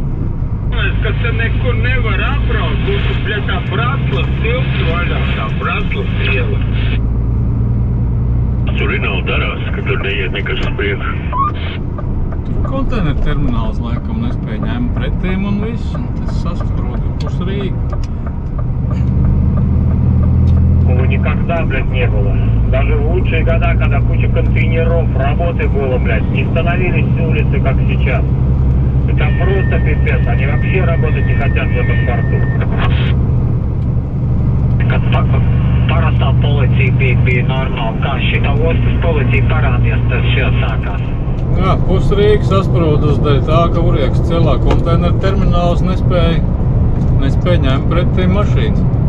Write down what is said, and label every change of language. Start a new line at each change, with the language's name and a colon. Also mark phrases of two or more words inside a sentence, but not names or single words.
Latvian: Kas te nekur nevar apbraukt, būtu, bļa, tā Braslavas tilps vaļā, tā Braslavas iela. Tur Rinaldi darās, ka tur neiet nekas uz priekšu. Tur konteineru termināls laikam nespēja ņemt pretīm un viss, un tas sasprūdi pus Rīgu.
Russian: Никогда, блядь, не было. Даже в лучшие года, когда куча контейнеров, работы было, блядь, не становились улицы, как сейчас. Это просто пипец. Они вообще работать не хотят в этом порту.
Latvian: Kad parastā policija bija normāli, kā šita ostas policija parādījās, tad šeit sākās. Jā, pus Rīgas sasprūdas dēļ tā, ka Urieks celā konteineru termināls nespēja ņemt pretī mašīnas.